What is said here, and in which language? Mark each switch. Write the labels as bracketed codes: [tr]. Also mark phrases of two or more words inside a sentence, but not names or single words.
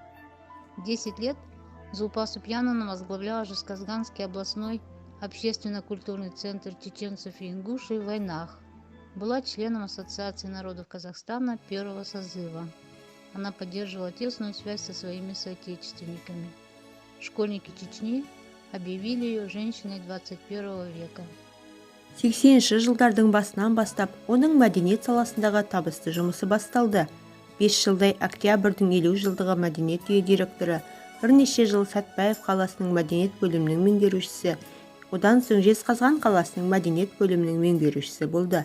[ru] 10 лет Зулпа Супьяновна возглавляла Жезказганский областной общественно-культурный центр чеченцев и ингушей в войнах. Была членом Ассоциации народов Казахстана первого созыва. Она поддерживала тесную связь со своими соотечественниками. Школьники Чечни объявили ее женщиной 21 века. [kk] 80-ші жылдардың басынан бастап, оның мәдениет саласындағы табысты жұмысы басталды. 5 жылдай Октябрьдің 50 жылдығы мәдениет үйі директоры, бірнеше жыл Сәтбаев қаласының мәдениет бөлімінің меңгерушісі, одан соң Жезқазған қаласының мәдениет бөлімінің меңгерушісі болды.